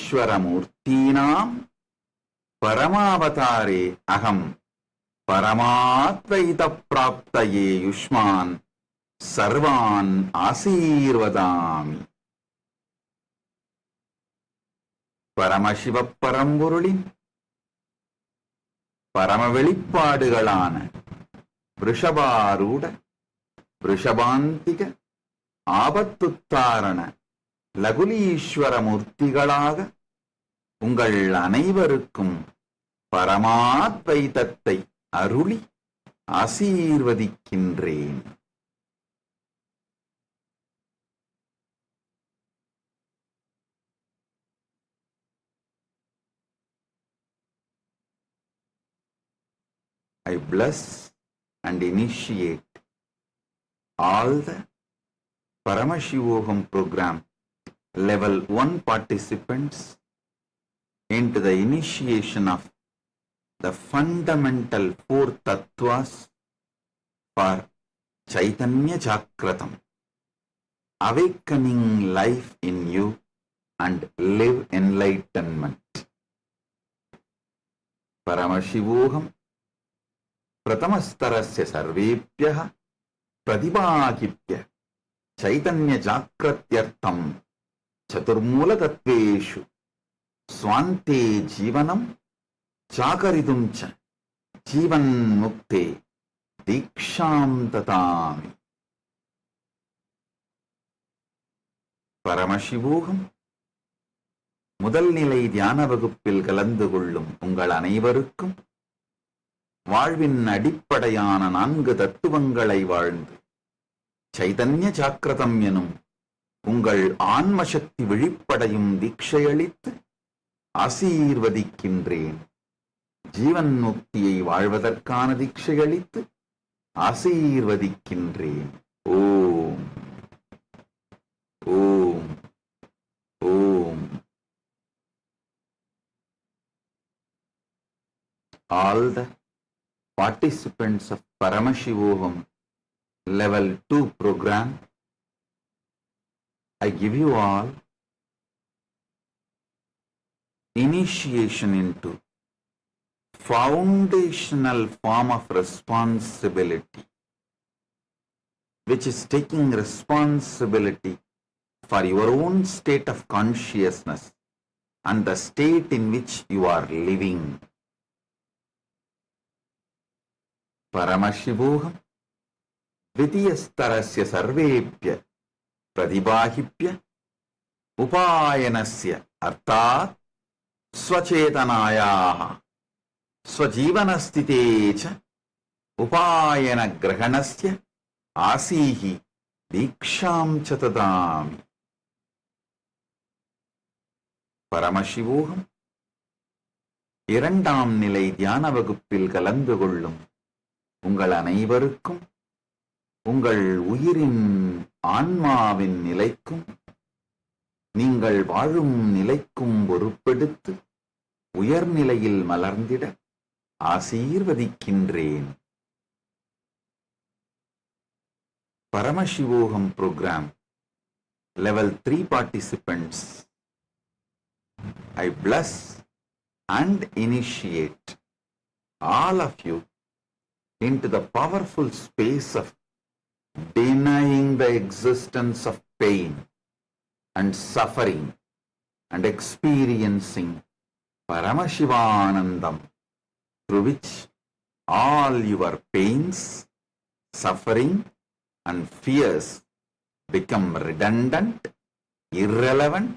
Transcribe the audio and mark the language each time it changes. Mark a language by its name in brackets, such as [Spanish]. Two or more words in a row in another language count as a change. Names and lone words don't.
[Sanskrit] ईश्वरमूर्तीनां परमावतारे अहं परमाद्वैतप्राप्तये युष्मान् सर्वान् आशीर्वदामि. [Tamil] பரமசிவ பரம்பொருளின் பரம வெளிப்பாடுகளான ரிஷபாரூட ரிஷபாந்திக ஆபத்துத்தாரண லகுலீஸ்வர மூர்த்திகளாக உங்கள் அனைவருக்கும் பரமாத்வைதத்தை அருளி ஆசீர்வதிக்கின்றேன். [English] I bless and initiate all the Paramashivoham program level 1 participants into the initiation of the fundamental 4 tattvas for Chaitanya Jagratam, awakening life in you and live enlightenment. [Sanskrit] Paramashivoham प्रथमस्तरस्य सर्वेभ्यः प्रतिभागिभ्य चैतन्य जाग्रत्यर्थं चतुर्मूलतत्त्वेषु स्वान्ते जीवनं चाकरितुं च जीवन्मुक्ते दीक्षां ददामि. [Tamil] பரமசிவோகம் முதல் நிலை தியான வகுப்பில் கலந்து கொள்ளும் உங்கள் அனைவருக்கும் வாழ்வின் அடிப்படையான 4 தத்துவங்களை வாழ்ந்து சைதன்ய ஜாக்கிரதம் எனும் உங்கள் ஆன்ம சக்தி விழிப்படையும் தீட்சையளித்து ஆசீர்வதிக்கின்றேன். ஜீவன் முக்தியை வாழ்வதற்கான தீட்சையளித்து ஆசீர்வதிக்கின்றேன். [Sanskrit] ஓம் ஓம் ஓம். [English] All the participants of Paramashivoham level 2 program, I give you all initiation into foundational form of responsibility, which is taking responsibility for your own state of consciousness and the state in which you are living. [Sanskrit] परमशिवोहम द्वितीयस्तरस्य सर्वेभ्य प्रतिभागिभ्य उपायनस्य अर्थात् स्वचेतनायाः स्वजीवनस्थिते च उपायनग्रहणस्य आसीः दीक्षां च ददामि. [Tamil] परमशिवोहम இரண்டாம் நிலை தியான வகுப்பில் கலந்து கொள்ளும் உங்கள் அனைவருக்கும் உங்கள் உயிரின் ஆன்மாவின் நிலைக்கும் நீங்கள் வாழும் நிலைக்கும் பொறுப்பெடுத்து உயர்நிலையில் மலர்ந்திட ஆசீர்வதிக்கின்றேன். [English] Paramashivoham program level 3 participants, I bless and initiate all of you into the powerful space of denying the existence of pain and suffering and experiencing Paramashivanandam, through which all your pains, suffering and fears become redundant, irrelevant.